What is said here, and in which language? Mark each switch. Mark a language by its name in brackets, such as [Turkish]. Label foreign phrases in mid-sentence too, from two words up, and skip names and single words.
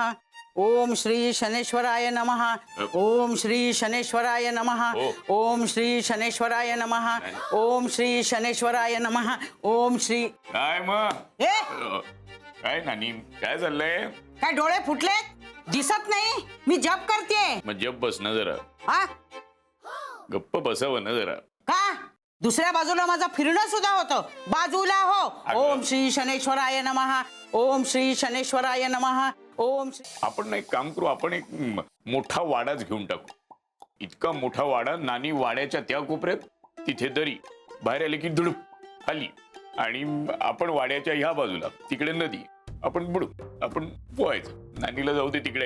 [Sanskrit] ओम श्री शनेश्वराय नमः. ओम श्री शनेश्वराय नमः. ओम श्री शनेश्वराय नमः. ओम श्री शनेश्वराय नमः. ओम श्री. [Marathi] काय मग ए काय नानी काय चाललंय. काय डोळे फुटले दिसत नाही. मी जप करते. मग जप बस ना जरा. हा गप्प बसावं ना जरा. का दुसऱ्या बाजूला माझं फिरणं सुद्धा होतं. बाजूला हो. [Sanskrit] ओम श्री शनेश्वराय नमः. ओम श्री शनेश्वराय नमः. ओम श्री. [Marathi] आपण एक काम करू. आपण एक मोठा वाडाच घेऊन टाकू. इतका मोठा वाडा. नानी वाड्याच्या त्या कोपऱ्यात तिथे दरी. बाहेर आले की धुडूप खाली. आणि आपण वाड्याच्या ह्या बाजूला तिकडे नदी. आपण बुडू आपण पोहायचं. नानीला जाऊ दे तिकडे.